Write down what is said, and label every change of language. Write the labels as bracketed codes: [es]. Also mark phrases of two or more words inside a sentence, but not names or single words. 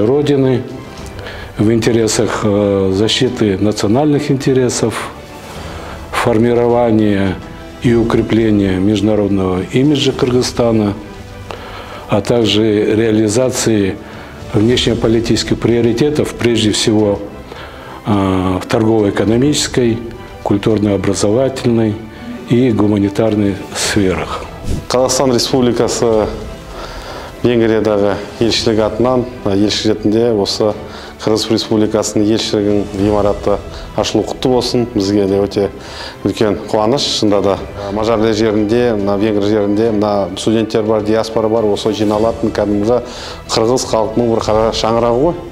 [ru] Родины, в интересах защиты национальных интересов, формирования и укрепления международного имиджа Кыргызстана, а также реализации внешнеполитических приоритетов, прежде всего в торгово-экономической, культурно-образовательной и гуманитарной сферах. [kk] Қазақстан Республикасы Венгриядағы елшілік атынан елші ретінде осы Қырғыз Республикасының елшілігінің ғимараты ашылу құтты болсын. Бізге де өте үлкен қуаныш. Шынында да Мажар жерінде, Венгр жерінде студенттер бар, диаспора бар, осы жиналатын кәдімгі қырғыз халқының бір қара шаңырағы ғой.